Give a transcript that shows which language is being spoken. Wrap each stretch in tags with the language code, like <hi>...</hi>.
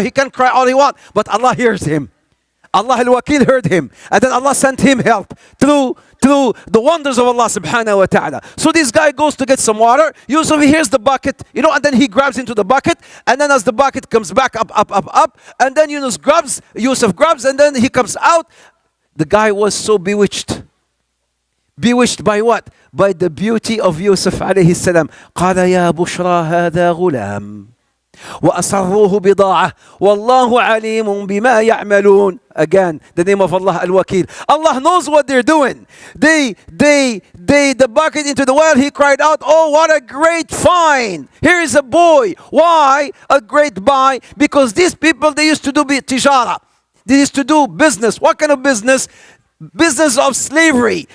<en>He can cry all he wants, but Allah hears him. Allah al-Wakil heard him, and then Allah sent him help through the wonders of Allah subhanahu wa ta'ala. So this guy goes to get some water. Yusuf, he hears the bucket, you know, and then he grabs into the bucket, and then as the bucket comes back up, and then Yusuf grabs, and then he comes out. The guy was so bewitched. Bewitched by what? By the beauty of Yusuf alayhi salam.</en> <ar>قال يا بشرى هذا غلام وأسروه بضاعة والله عليم بما يعملون.</ar> <en>Again, the name of Allah al-Wakil. Allah knows what they're doing. The bucket into the well, he cried out, oh, what a great find. Here is a boy. Why a great buy? Because these people, they used to do tijara. They used to do business. What kind of business? Business of slavery.</en>